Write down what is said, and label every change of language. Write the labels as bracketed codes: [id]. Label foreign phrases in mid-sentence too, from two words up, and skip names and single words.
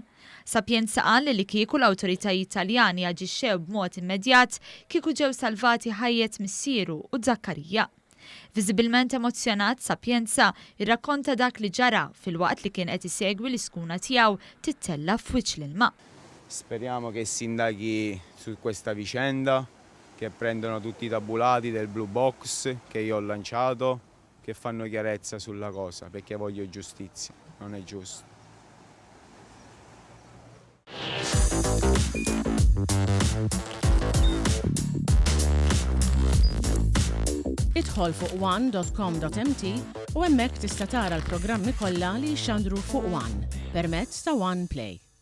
[mt] Sapienza qal li kieku l-awtoritajiet Taljani aġixxew b'mod immedjat kieku ġew salvati ħajjet missieru u Zaccaria. Viżibilment emozzjonat, Sapienza irrakkonta dak li ġara fil-waqt li kien qed isegwi l-iskuna tiegħu tittella f'wiċċ l-ilma. [it] Speriamo che si indaghi su questa vicenda, che prendono tutti i tabulati del blue box che io ho lanciato, che fanno chiarezza sulla cosa, perché voglio giustizia, non è giusto. [mt] Idħol fuq one.com.mt u hemmhekk tista' tara l-programmi kollha li jxandru fuq One permezz ta' One Play.